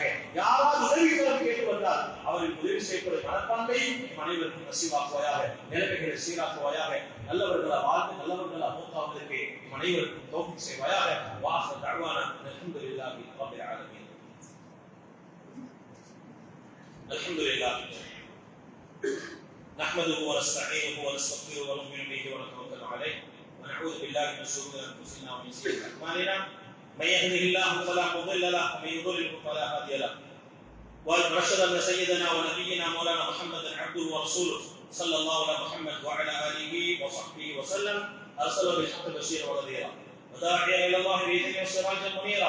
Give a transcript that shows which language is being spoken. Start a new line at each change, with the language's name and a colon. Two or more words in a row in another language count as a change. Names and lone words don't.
Tamil: யாராவது உதவிகளும் கேட்டு வந்தால் அவர்களுக்கு உதவி செய்யக்கூடிய மனப்பான்மை அனைவருக்கும் நசீபாக்குவாயாக. நிலைமைகளை சீராக்குவாயாக. நல்லவர்களா வாழ்ந்து நல்லவர்களா மூத்தாவதற்கு அனைவருக்கும் தௌஃபீக் செய்வாயாக.
Arabic: واه دعوانا الحمد لله رب العالمين. அல்ஹம்துலில்லாஹ் نحمده ونستعينه ونستغفره ونؤمن به ونتوكل عليه ونعوذ بالله من شرور انفسنا ومن سيئات اعمالنا من يهده الله فلا مضل له ومن يضلل فلا هادي له ونشهد ان سيدنا ونبينا مولانا محمدا عبده ورسوله صلى الله على محمد وعلى اله وصحبه وسلم ارسله بالحق بشيرا ونذيرا وداعيا الى الله باذنه وسراجا منيرا.